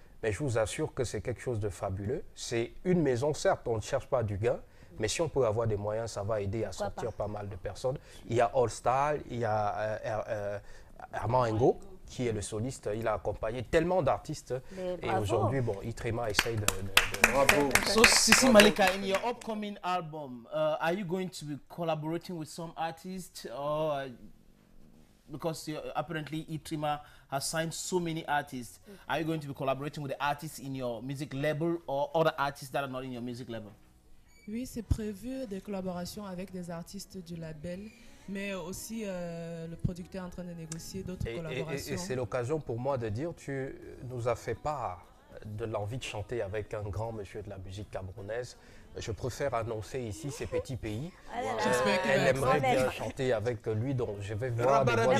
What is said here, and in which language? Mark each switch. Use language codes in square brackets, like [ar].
[fr] Mais je vous assure que c'est quelque chose de fabuleux. C'est une maison, certes, on ne cherche pas du gain, mais si on peut avoir des moyens, ça va aider à sortir pas mal de personnes. Il y a All Star, il y a Armand Ngo, qui est le soliste. Il a accompagné tellement d'artistes. Et aujourd'hui, bon, Itrema essaye de... Bravo. [en] So, Sissi Malika, in your upcoming album, are you going to be collaborating with some artists? Or, because apparently Itrema has signed so many artists, are you going to be collaborating with the artists in your music label or other artists that are not in your music label? [fr] Oui, c'est prévu des collaborations avec des artistes du label, mais aussi le producteur est en train de négocier d'autres collaborations. Et c'est l'occasion pour moi de dire, tu nous as fait part de l'envie de chanter avec un grand monsieur de la musique camerounaise. Je préfère annoncer ici ces petits pays. Elle aimerait bien chanter avec lui, donc je vais voir des voix de